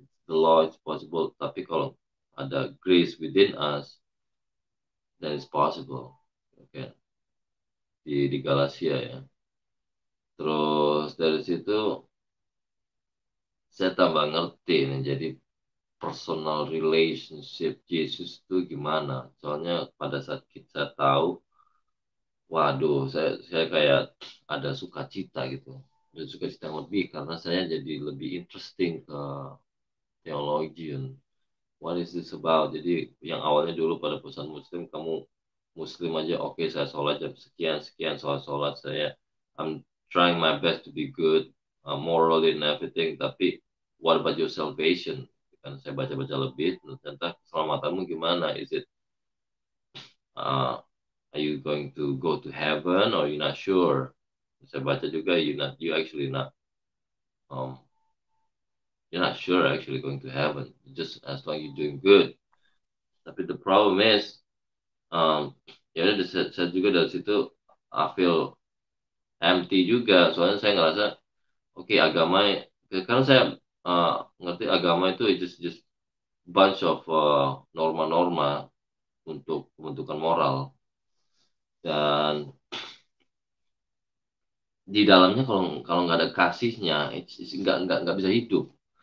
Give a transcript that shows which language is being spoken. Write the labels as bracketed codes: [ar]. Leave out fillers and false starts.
[en] The law is possible, [id] tapi kalau ada [en] grace within us, then it's possible. [id] Okay. Di Galatia ya. Terus dari situ saya tambah ngerti nih, jadi personal relationship Jesus itu gimana. Soalnya pada saat kita tahu waduh, saya kayak ada sukacita gitu. Ada sukacita yang lebih karena saya jadi lebih interesting ke teologi. [en] What is this about? [id] Jadi yang awalnya dulu pada perusahaan muslim, kamu muslim aja, oke saya sholat jam sekian sekian, sholat saya, [en] I'm trying my best to be good, moral and everything. [id] Tapi [en] what about your salvation? [id] Kan saya baca-baca lebih, ternyata keselamatanmu gimana? [en] Is it uh, are you going to go to heaven or you not sure? [id] Saya baca juga [en] you actually not um you're not sure actually going to heaven. Just as long you're doing good. [id] Tapi [en] the problem is [id] ya udah saya juga dari situ [en] I feel empty [id] juga, soalnya saya ngerasa oke, agama karena saya ngerti agama itu [en] just bunch of [id] norma-norma untuk pembentukan moral, dan di dalamnya kalau kalau nggak ada kasihnya nggak bisa hidup.